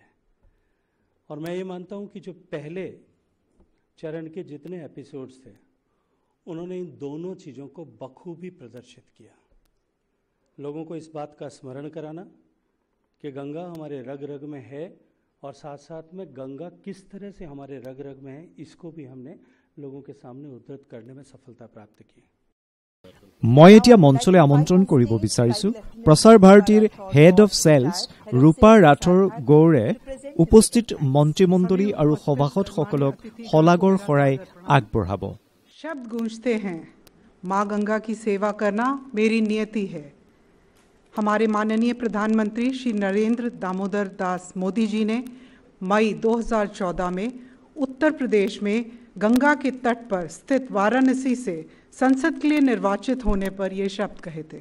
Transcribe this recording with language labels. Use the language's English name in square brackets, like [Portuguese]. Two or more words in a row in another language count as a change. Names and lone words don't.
[Hindi] और मैं ये मानता हूँ कि जो पहले चरण के जितने एपिसोड्स थे उन्होंने इन दोनों चीज़ों को बखूबी प्रदर्शित किया। लोगों को इस बात का स्मरण कराना कि गंगा हमारे रग रग में है, और साथ साथ में गंगा किस तरह से हमारे रग रग में है, इसको भी हमने लोगों के सामने उद्धृत करने में सफलता प्राप्त की। [Assamese] মই এতিয়া মঞ্চলৈ আমন্ত্ৰণ কৰিব বিচাৰিছো প্ৰচাৰ ভাৰতীৰ [English] head of sales [Assamese] ৰূপা ৰাঠোৰ গৌৰে উপস্থিত মন্ত্ৰীমণ্ডলী আৰু সভাসদসকলক শলাগৰ শৰাই আগবঢ়াব। [Hindi] शब्द गूंजते हैं, माँ गंगा की सेवा करना मेरी नियति है। हमारे माननीय प्रधानमंत्री श्री नरेंद्र दामोदर दास मोदी जी ने मई 2014 में उत्तर प्रदेश में गंगा के तट पर स्थित वाराणसी से संसद के लिए निर्वाचित होने पर ये शब्द कहे थे।